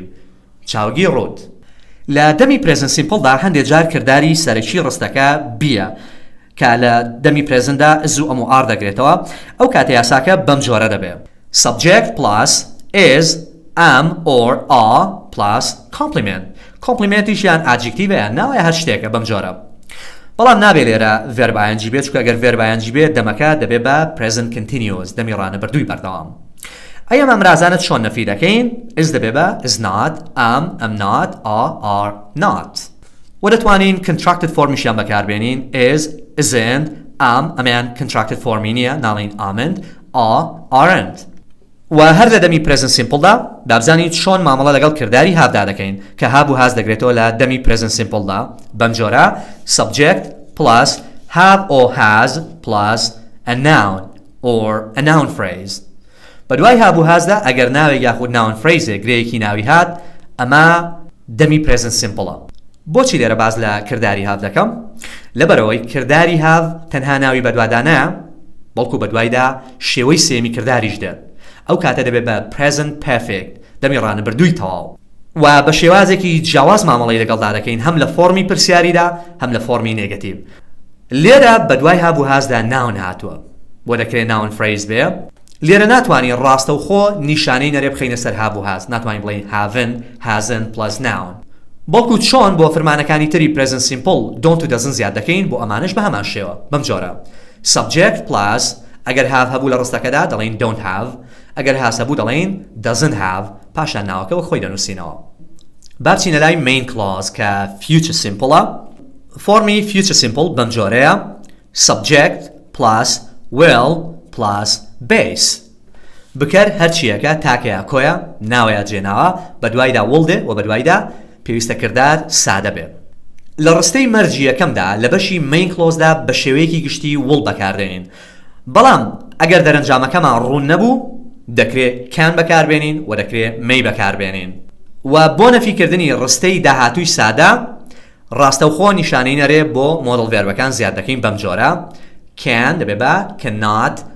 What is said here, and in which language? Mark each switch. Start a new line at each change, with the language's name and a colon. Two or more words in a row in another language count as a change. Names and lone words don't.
Central Kurdish: چاوگی ڕوت لە دەمی
English: present simple
Central Kurdish: دا هەندێک جار کرداری سەرەکی ڕستەکە بیە کە لە دەمی present دا زوو ئەم و ئار دەگرێتەوە ئەو کاتە یاساکە بەم جۆرە دەبێ
English: subject plus is am or are plus complement
Central Kurdish: complementیش یان adjective یان ناوی هەر شتێکە بەم جۆرە بەڵام نابێ لێرە
English: verb ing
Central Kurdish: بێت چونکە ئەگەر
English: verb ing
Central Kurdish: بێت دەمەکە دەبێ بە
English: present continuous
Central Kurdish: دەمی ڕانەبەردووی بەردەوام ئەی ئەم ئەمرازانت چۆن نەفی دەکەین is دەبێ بە
English: is not am not are not
Central Kurdish: و دەتوانین
English: contracted forمیشیان
Central Kurdish: بەکاربێنین
English: is isn't
Central Kurdish: ئەمیان
English: contracted forمی
Central Kurdish: نییە ناڵین amn't aren't و هەر لە دەمی
English: present simple
Central Kurdish: دا دابزانین چۆن مامەڵە لەگەڵ کردداری هاودا دەکەین کە هاب و هاز دەگرێتەوە لە دەمی
English: present simple
Central Kurdish: دا بەم جۆرە
English: subject plus have or has plus a noun or a noun phrase
Central Kurdish: بە دوای هاب و هازدا ئەگەر ناوێک یاخود
English: noun phrase
Central Kurdish: گرەیەکی ناوی هات ئەمە دەمی
English: present simple
Central Kurdish: بۆچی لێرە باز لە کردداری هاو دەکەم لەبەرەوەی کردداری هاو تەنها ناوی بەدوادانە بەڵکو بەدوایدا شێوەی سێمی کردداریش دێت ئەو کاتە دەبێت بە
English: present perfect
Central Kurdish: دەمی ڕانەبەردووی تەواو و بە شێوازێکی جیاواز مامەڵەی لەگەڵدا دەکەین هەم لە فۆرمی پرسیاریدا هەم لە فۆرمی نێگەتیڤ لێرە بەدوای هاب و هازدا ناون هاتووە بۆ دەکرێت ناون phrase بێ لێرە ناتوانین ڕاستە و خۆ نیشانەی نەرێ بخەینە سەر هاب و هاز ناتوانین بڵین
English: haven't hasn't plus noun
Central Kurdish: بەڵکو چۆن بۆ فەرمانەکانی تری
English: present simple don't
Central Kurdish: و doesn't زیاد دەکەین بۆ ئەمانش بە هەمان شێوە بەم جۆرە
English: subject plus
Central Kurdish: ئەگەر have هەبوو لە ڕستەکەدا دەڵێن
English: don't have
Central Kurdish: ئەگەر has هەبوو دەڵێن
English: doesn't have
Central Kurdish: پاشان ناوەکەوە خۆی دەنووسینەوە بابچینە لای
English: main clause
Central Kurdish: کە
English: future simple
Central Kurdish: فۆرمی
English: future simple
Central Kurdish: بەم جۆرەیە
English: subject plus will plus base
Central Kurdish: بکەر هەرچیەکە تاکەیە کۆیە ناوەیە جێناوە بە دوایدا will دێ و بە دوایدا پێویستە کردار سادە بێ لە ڕستەی مەرجی یەکەمدا لە بەشی
English: main clause-
Central Kurdish: دا بە شێوەیەکی گشتی will بەکاردێنین بەڵام ئەگەر دەرەنجامەکەمان ڕوون نەبوو دەکرێت can بەکاربێنین و دەکرێت may بەکاربێنین و بۆ نەفیکردنی ڕستەی داهاتووی سادە ڕاستەوخۆ نیشانەی نەرێ بۆ مۆدڵ ڤێربەکان زیاد دەکەین بەم جۆرە can دەبێ بە cannot